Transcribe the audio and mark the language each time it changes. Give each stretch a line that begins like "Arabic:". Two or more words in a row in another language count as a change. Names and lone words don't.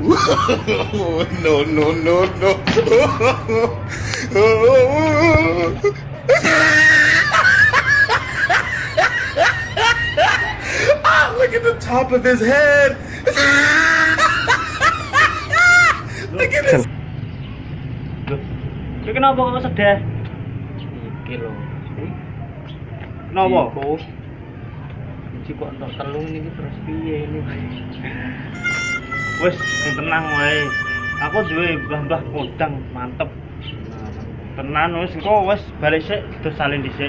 English: No, no, no, no. Ah, look at the top of his head. Look at his.
Javanese: Iki kenapa kok sedih? Iki lho. Kenapa? Iku. Iki kok entuk telung niki terus piye ini? Wes tenang wae. Aku duwe mbah-mbah kodang mantep. Tenan wis engko wis balik sik terus salin dhisik.